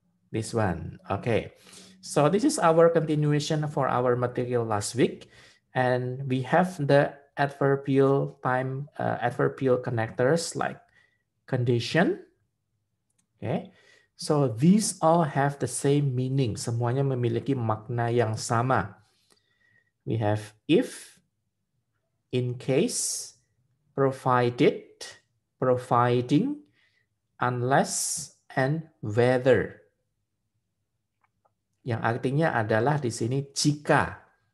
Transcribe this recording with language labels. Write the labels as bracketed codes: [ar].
[en] This one. Okay. So this is our continuation for our material last week. And we have the adverbial connectors like condition. Okay. So these all have the same meaning. [id] Semuanya memiliki makna yang sama. [en] We have if, in case, provided, providing, unless, and whether. [id] Yang artinya adalah di sini jika.